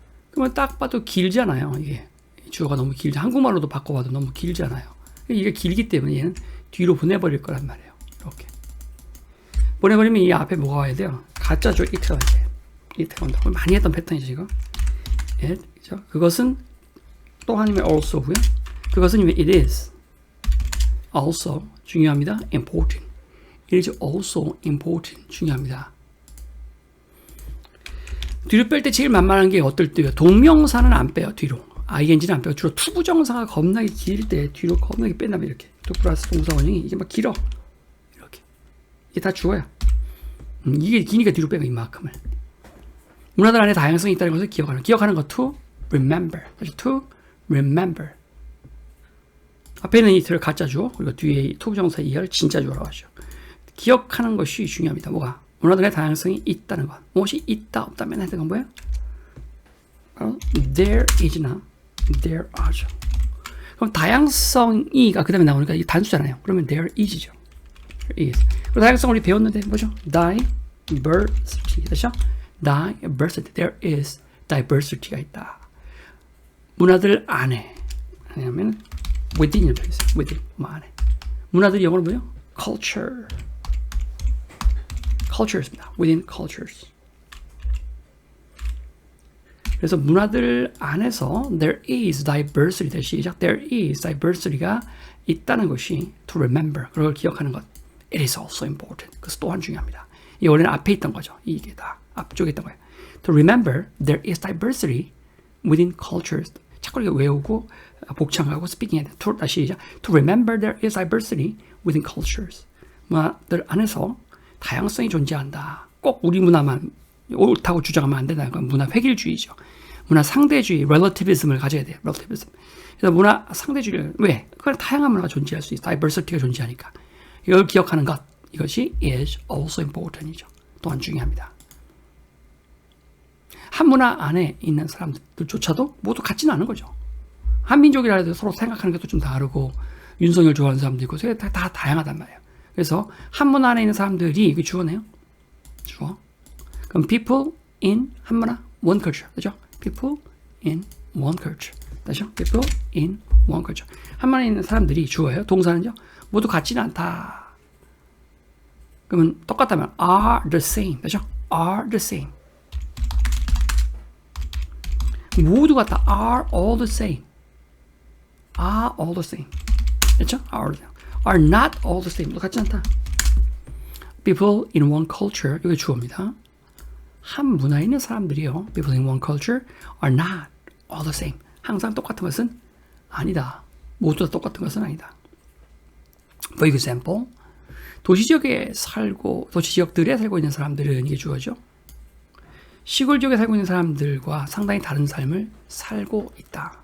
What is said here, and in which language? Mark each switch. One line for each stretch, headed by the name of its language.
Korean: 그러면 딱 봐도 길잖아요. 이게 주어가 너무 길죠. 한국말로도 바꿔봐도 너무 길잖아요. 이게 길기 때문에 얘는 뒤로 보내버릴 거란 말이에요. 이렇게 보내버리면 이 앞에 뭐가 와야 돼요? 가짜죠. it가 와야 돼요. it가 온다. 많이 했던 패턴이죠. 이거. 그렇죠? 그것은 또 하나님의 also고요. 그것은
English: it is also
Korean: 중요합니다.
English: important. It is also important.
Korean: 중요합니다. 뒤로 뺄 때 제일 만만한 게 어떨 때요? 동명사는 안 빼요. 뒤로. ing는 안 빼고 주로 투부정사가 겁나게 길 때 뒤로 겁나게 뺀다면 이렇게 to 플러스 동사 원형이 이게 막 길어 이렇게 이게 다 주어야 이게 기니까 뒤로 빼고 이만큼을 문화들 안에 다양성이 있다는 것을 기억하는 것
English: to remember to remember
Korean: 앞에는 이틀 가짜 주어 그리고 뒤에 투부정사 이하를 진짜 주어라고 하죠. 기억하는 것이 중요합니다. 뭐가? 문화들의 다양성이 있다는 것. 무엇이 있다 없다면 했던 건 뭐예요?
English: There is나 there are죠.
Korean: 그럼 다양성이가 그 다음에 나오니까 이게 단수잖아요. 그러면
English: there is
Korean: 죠.
English: There is.
Korean: 그리고 다양성을 우리 배웠는데 뭐죠?
English: diversity.
Korean: 그렇죠?
English: diversity. There is diversity가 있다.
Korean: 문화들 안에 아니면 within이라고 있어요. within 뭐 안에. 문화들이 영어로 뭐예요? culture.
English: cultures입니다. within cultures.
Korean: 그래서 문화들 안에서
English: there is diversity
Korean: 시작 there is diversity가 있다는 것이
English: to remember
Korean: 그걸 기억하는 것
English: it is also important
Korean: 그것도 또한 중요합니다. 이 원래는 앞에 있던 거죠. 이게 다 앞쪽에 있던 거예요.
English: to remember there is diversity within cultures
Korean: 자꾸 이렇게 외우고 복창하고 스피킹해야 돼. 다시 시작
English: to remember there is diversity within cultures
Korean: 문화들 안에서 다양성이 존재한다. 꼭 우리 문화만 옳다고 주장하면 안 된다. 그건 문화 획일주의죠. 문화 상대주의, relativism을 가져야 돼요.
English: relativism.
Korean: 그래서 문화 상대주의를 왜? 그건 다양한 문화가 존재할 수 있어. diversity가 존재하니까. 이걸 기억하는 것.
English: 이것이 is also important이죠.
Korean: 또한 중요합니다. 한 문화 안에 있는 사람들조차도 모두 같지는 않은 거죠. 한민족이라 해도 서로 생각하는 것도 좀 다르고 윤석열 좋아하는 사람도 있고 다 다양하단 말이에요. 그래서 한 문화 안에 있는 사람들이 이게 주어네요. 주어.
English: 그럼 people in
Korean: 한 문화
English: one culture.
Korean: 그죠?
English: people in one culture.
Korean: 다시요.
English: people in one culture.
Korean: 한 문화에 있는 사람들이 주어예요. 동사는요. 모두 같지는 않다. 그러면 똑같다면
English: are the same. 그죠? are the same.
Korean: 모두 같다.
English: are all the same. are all the same.
Korean: 그렇죠?
English: are not all the same.
Korean: 모두 같지 않다.
English: people in one culture.
Korean: 이게 주어입니다. 한 문화에 있는 사람들이요.
English: people in one culture are not all the same.
Korean: 항상 똑같은 것은 아니다. 모두 다 똑같은 것은 아니다.
English: For example,
Korean: 도시 지역들에 살고 있는 사람들은 이게 주어죠. 시골 지역에 살고 있는 사람들과 상당히 다른 삶을 살고 있다.